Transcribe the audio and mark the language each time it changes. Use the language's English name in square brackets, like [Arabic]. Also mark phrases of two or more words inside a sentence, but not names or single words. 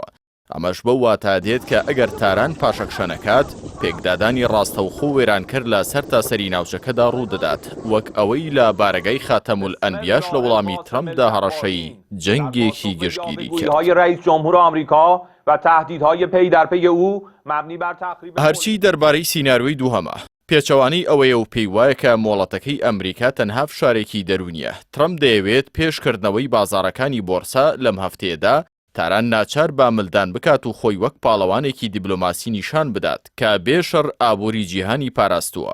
[Central Kurdish] ئەمەش بەو واتە دێت کە ئەگەر تاران پاشەکشەنەکات پێکدادانی ڕاستەوخۆ وێرانکرد لە سەرتاسەری ناوچەکەدا ڕوودەدات وەک ئەوەی لە بارگای خاتەمول ئەنبیاش لە وەڵامی ترامپدا هەڕەشەی جەنگێکی گشتگیری کرد. [Persian] و تهدیدهای پی در پی او مبنی بر تقریب [Central Kurdish] هەرچی دەربارەی سیناریۆی دووهەمە پێچەوانەی ئەوەیە و پێی وایە کە مۆڵەتەکەی ئەمریکا تەنها فشارێکی دەرونیە. ترامپ دەیەوێت پێشکردنەوەی بازاڕەکانی بۆرسا لەم هەفتەیەدا تاران ناچار با ملدان بکات و خۆی وەک پاڵەوانێکی دیبلۆماسی نیشان بدات کە بێشەڕ ئابووری جیهانی پاراستووە.